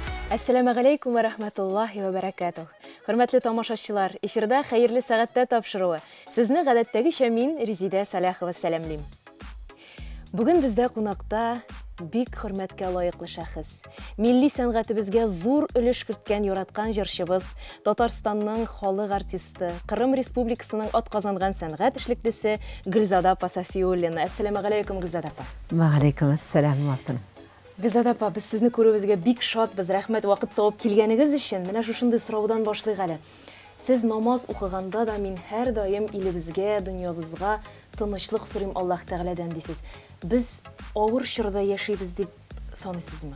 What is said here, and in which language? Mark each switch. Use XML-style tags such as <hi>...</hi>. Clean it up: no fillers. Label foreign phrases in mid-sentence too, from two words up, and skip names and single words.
<ar>السلام عليكم ورحمة الله وبركاته.</ar> <tt>Hürmetli тамашачылар, эфирда хәерле сәгатьтә тапшыруы. Сезне гадәттәгечә мин Резида Салахова сәламлим. Бүген бездә кунакта бик хөрмәткә лаеклы шәхес. Милли сәнгатебезгә зур өлеш керткән яраткан җырчыбыз, Татарстанның халык артисты, Кырым Республикасының атказанган сәнгать эшлеклесе Гөлзада Пасафиуллина.</tt> <ar>السلام عليكم,</ar> <tt>Гөлзада апа.</tt> <ar>وعليكم السلام.</ar> <tt>Гөлзада апа, без сезне күрүебезгә бик шатбыз. Рәхмәт вакыт табып килгәнегез өчен. Менә шушындый сораудан башлыйк әле. Сез намаз укыганда да мин һәр даим илебезгә, дөньябызга тынычлык сорыйм Аллаһ Тәгаләдән дисез. Без авыр чорда яшибез дип саныйсызмы?</tt>